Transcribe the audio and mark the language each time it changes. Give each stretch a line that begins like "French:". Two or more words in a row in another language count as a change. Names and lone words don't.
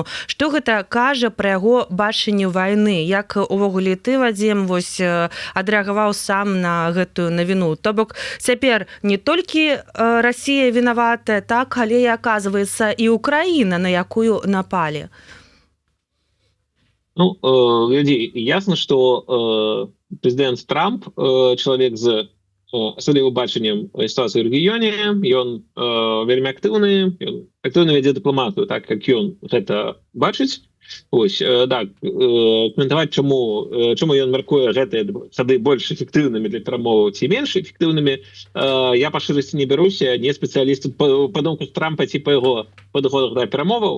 Belarusian: Што гэта кажа пра яго бачанне вайны? Як увогуле ты, Вадзім, адрэагаваў сам на гэтую навіну? То бок цяпер не толькі Расія вінаватая, так, але і аказваецца і Украіна, на якую напалі. Ну,
Russian: гляди, ясно, что президент Трамп человек
Belarusian: з асаблівым бачаннем ситуацыі ў рэгіёне, ён вельмі актыўна вядзе дыпламатыю, так як ён гэта бачыць. Ось, так, каментаваць, чаму ён мяркуе гэтыя сады больш эфектыўнымі для перамоваў ці менш эфектыўнымі, я па шчырасці не бяруся, не спецыяліст па думках Трампа ці па яго падыходах да перамоваў.